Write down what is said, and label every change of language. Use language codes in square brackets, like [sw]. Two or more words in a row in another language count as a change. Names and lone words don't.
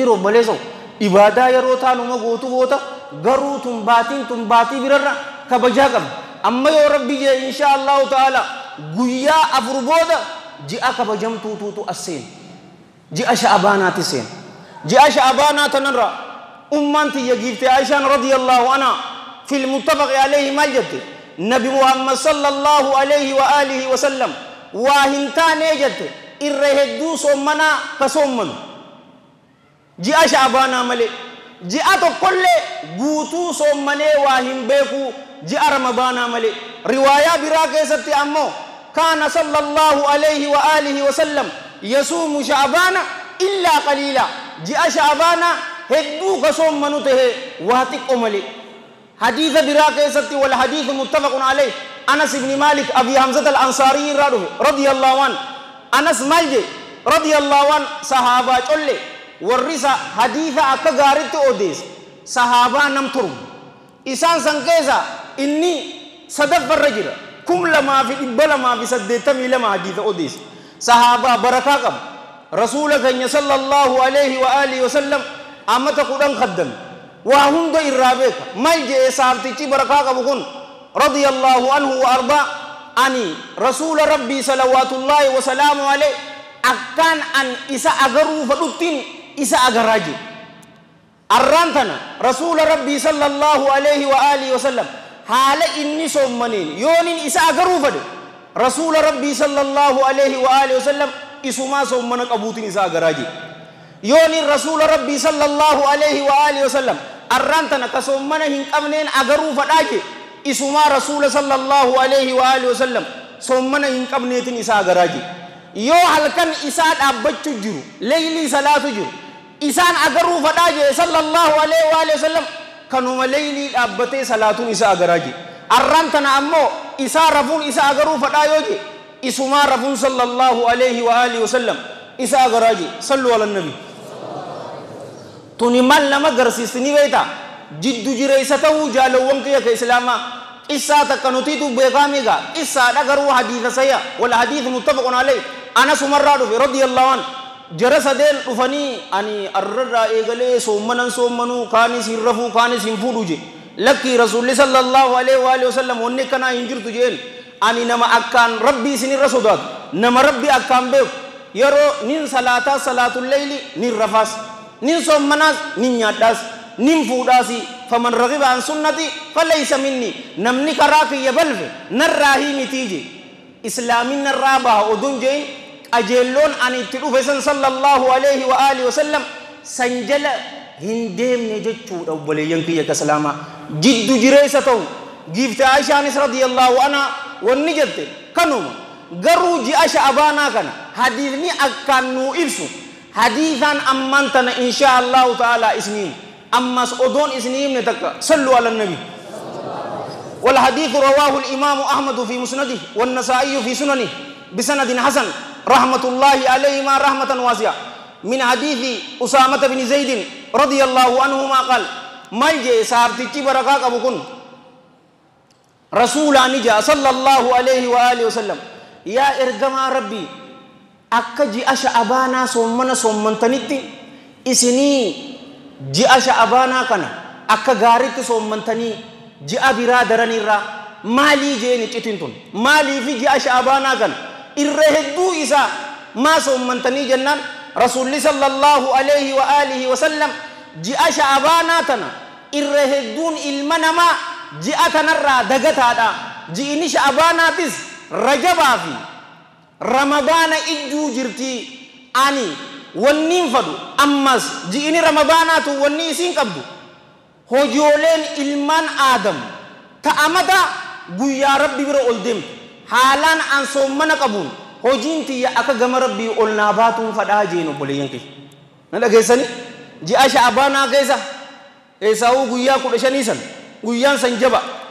[om] jiru obbaleeso ibaadaa yeroo taanuma gootu goota garuu tun baatii birarra kabajaa qabdu amma yoo rabbi jee [ar] إن شاء الله تعالى [om] guyyaa afur booda ji'a kabajamtuutuutu asseen ji'a sha'abaanaati seen ji'a sha'abaanaa tanarra ummaan tiyya giifte Aishaan [ar] رضي الله عنها في المتفق عليه [om] maal jette nabi muhammad [ar] صلى الله عليه وسلم [om] waa hin taanee jette irra hedduu soommanaa ka soommanu ji'a sha'abaanaa malee ji'a tokkollee guutuu soommanee waa hin beeku ji'a ramadaanaa malee riwaayaa biraa keessatti ammoo kaana [ar] صلى الله عليه وسلم يصوم شعبان إلا قليلا [om] ji'a sha'abaanaa hedduu ka soommanu tahe waa xiqqo malee hadiisa biraa keessatti wal hadiisu [ar] متفق عليه [om] anas ibni maalik abi hamzat al-ansaarii irraa dhufe [ar] رضي الله عن [om] anas maal je [ar] رضي الله عن [om] sahaabaa colle warrisa hadiisa akka gaaritti odeesse sahaabaa nam turmu isaan san keessa inni sadaffarra jira 282 hadiisa odeesse sahaabaa barakaa qabu rasuula keenya [ar] صلى الله عليه وسلم [om] amata kudhan khaddan waa hunda irraa beeka mal jee saabtichi barakaa qabu kun [ar] رضي الله عنه [om] wa arda ani rasuula rabbii [ar] صلوات الله والسلام عليه [om] akkaan an isa agaruu fadhuttiin isa agaraa jiru arraan tana rasuula rabbii [ar] صلى الله عليه وآله وسلم [om] haala inni sommaniin yoonin isa agaruu fadhe rasuula rabbii [ar] صلى الله عليه وآله و [om] sallam isumaa sommana qabuutiin isa agaraa jiru yoonin rasuula rabbii [ar] صلى الله عليه وآله وسلم [om] arraan tana ka sommana hin qabneen agaruu fadhaa je isumaa rasuula [ar] صلى الله عليه وآله وسلم [om] sommana hin qabneetiin isa agaraa jiru yoo halkan isaa dhaabbachuu jiru leeylii salaatu jiru isaan agaruu fadhaa je [ar] صلى الله عليه وآله وسلم [om] kanuma leeylii dhaabbatee salaatuun isa agaraa jiru arraan tana ammoo isaa rafuun isa agaruu fadhaa yoo je isumaa rafuun [ar] صلى الله عليه وآله وسلم [om] isa agaraa jiru [ar] صلوا على النبي [om] tuni mal nama garsiisni beeyta jiddu jireessa ta'uu jaalawwan kiyya ka islaamaa qissaa takka nutiitu beekaamiga qissaa dhagaruu hadiisa sayya wala hadiisa [ar] متفق عليه [om] anas umarraa dhufe [ar] رضي الله عن [om] jara sadeen dhufanii ani arrarraa eegalee soommanan soommanuu kaanis hin rafuu kaanis hin fuudhu je lakkii rasuulli [ar] صلى الله عليه وآله وسلم [om] wanni kanaa hin jirtu jeen ani nama akkaan rabbii isinirra sodaatu nama rabbii akkaan beeku yeroo nin salaataa [ar] صلاة الليل [om] nin rafaas nin sommanaas nin nyaadhaas nin fuudhaasi [ar] فمن رغب عن سنتي فليس مني [om] namni karaa kiyya balfe narraa hii mitii je islaamin narraa baha odun jeen qajeelloon ani itti dhufe san [ar] صلى الله عليه وآله وسلم [om] san jala hin deemne jechuudha obboleeyyan kiyya ka islaamaa jiddu jireessa ta'u giifte aishaanis [ar] رضي الله عنها [om] wanni jette kanuma garuu ji'a sha'abaanaa kana hadiisni akkaan nuu ibsu hadiisan amman tana [ar] إن شاء الله تعالى [om] isniin ammas odon isniin netaka [ar] صلوا على النبي والحديث رواه الإمام أحمد في مسنده والنسائي في سننه بسند حسن رحمة الله عليهما رحمة واسعة من حديث أسامة بن زيد رضي الله عنهما قال [om] malje sahabtichi baraka qabu kun rasulani ja [ar] صلى الله عليه وآله وسلم [om] ya ergama rabbi akka ji'a sha'abaanaa sommana sommantanitti isinii ji'a sha'abaanaa kana akka gaaritti sommantanii ji'a biraa daranirraa maalii jeeni citin tun maalii fi ji'a sha'abaanaa kana irra hedduu isaa maa sommantanii jennaan rasuulli [ar] صلى الله عليه وآله وسلم [om] ji'a sha'abaanaa tana irra hedduun ilma namaa ji'a kanarraa dagataadha ji'ini sha'abaanaatis rajabaa fi ramadaana ijjuu jirti ani wanniin fadhu ammas ji'ini ramadaanaatu wanni isiin qabdu hojooleen ilmaan aadam ta'amata guyyaa rabbi bira ol deemtu haalaan an soommana qabuun hojiin tiyya akka gama rabbii ol naa baatuun fadhaa jeen obboleeyyan kee na dhageessani ji'a sha'abaanaa keessa eessaa'uu guyyaa 15 san guyyaan san jaba